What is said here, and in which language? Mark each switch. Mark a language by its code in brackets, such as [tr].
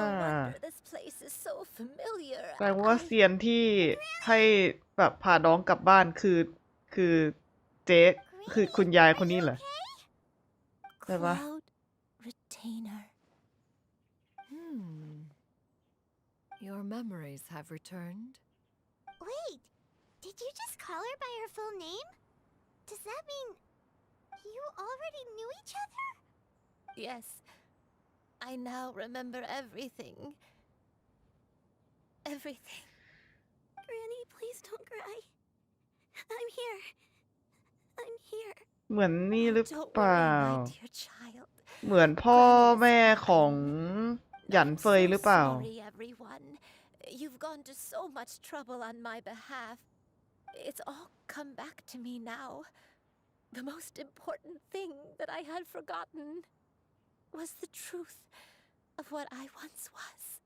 [en] No wonder this place is so familiar. [th] แสดงว่าเซียนที่ให้แบบพาน้องกลับบ้านคือเจ๊คือคุณยายคนนี้เหรอ ใช่ปะ [en] Cloud retainer. Your memories have returned. Wait, did you just call her by her full name? Does that mean you already knew each other? Yes, I now remember everything. Everything. Granny, please don't cry. I'm here. I'm here. [th] เหมือนนี่หรือ [en] Don't [th] เปล่า [en] worry, my dear child. [th] เหมือนพ่อแม่ของหยันเฟยหรือเปล่า [en] Sorry, everyone. You've gone to so much trouble on my behalf. It's all come back to me now. The most important thing that I had forgotten was the truth of what I once was.